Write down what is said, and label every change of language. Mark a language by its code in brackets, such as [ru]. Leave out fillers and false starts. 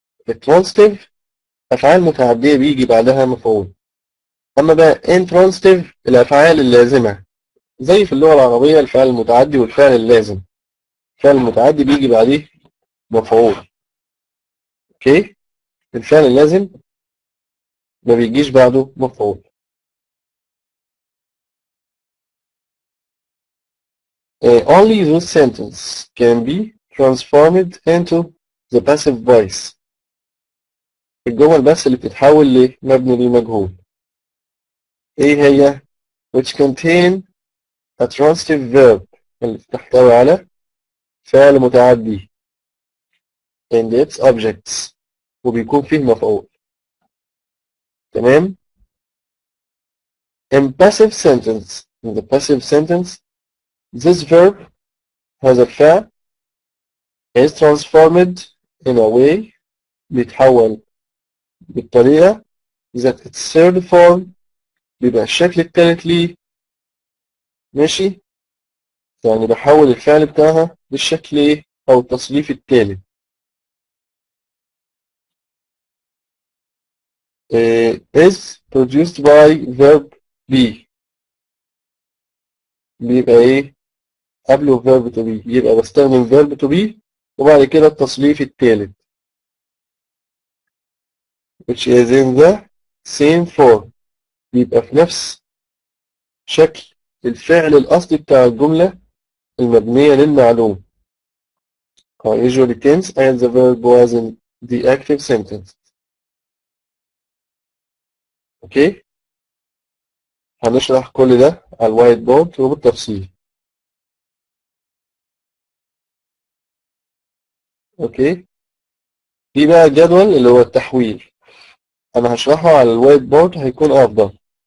[ar] الترانsitive أفعال متعدية بيجي بعدها مفعول، أما بقى intransitive الأفعال اللازمة زي في اللغة العربية الفعل المتعدي والفعل اللازم. الفعل المتعدي بيجي بعديه مفعول. اوكي، الفعل اللازم ما بيجيش بعده مفعول. [en] Only this sentence can be transformed into the passive voice. [ar] الجمل بس اللي بتتحول لمبني للمجهول ايه هي؟ [en] which contain a transitive verb [ar] اللي بتحتوي على فعل متعدي [en] and its objects [ar] وبيكون فيه مفعول. تمام. [en] In passive sentence, in the passive sentence, this verb has a فعل is transformed in a way [ar] بيتحول بالطريقة [en] that its third form [ar] بيبقى الشكل الثالث ليه ماشي، يعني بحول الفعل بتاعها بالشكل ايه أو التصريف الثالث. [en] is produced by verb be [ar] بيبقى ايه قبله verb to be، يبقى بستخدم verb to be وبعد كده التصريف الثالث [en] which is in the same form [ar] بيبقى في نفس شكل الفعل الأصلي بتاع الجملة المبنية للمعلوم. [en] usually tense and the verb was in the active sentence. [ar] اوكي، هنشرح كل ده على الوايت بورد وبالتفصيل. اوكي. في بقى جدول اللي هو التحويل، أنا هشرحه على الوايت بورد هيكون أفضل.